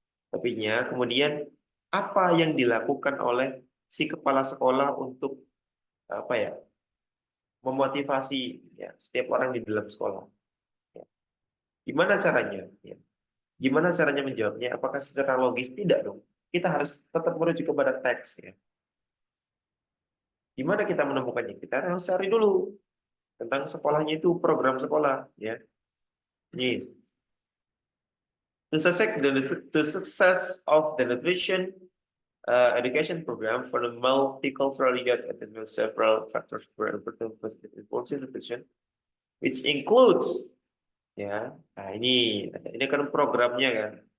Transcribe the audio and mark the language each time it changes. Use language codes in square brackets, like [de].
[id] Topiknya kemudian apa yang dilakukan oleh si kepala sekolah untuk apa ya memotivasi ya setiap orang di dalam sekolah. Ya. Gimana caranya? Ya. Gimana caranya menjawabnya? Apakah secara logis? Tidak dong. Kita harus tetap merujuk kepada teks ya. Gimana kita menemukannya? Kita harus cari dulu tentang sekolahnya itu program sekolah ya. [en] Ini to success of the nutrition education program for the multicultural youth and several factors were important in nutrition, which includes ya. [id] Nah ini kan programnya kan.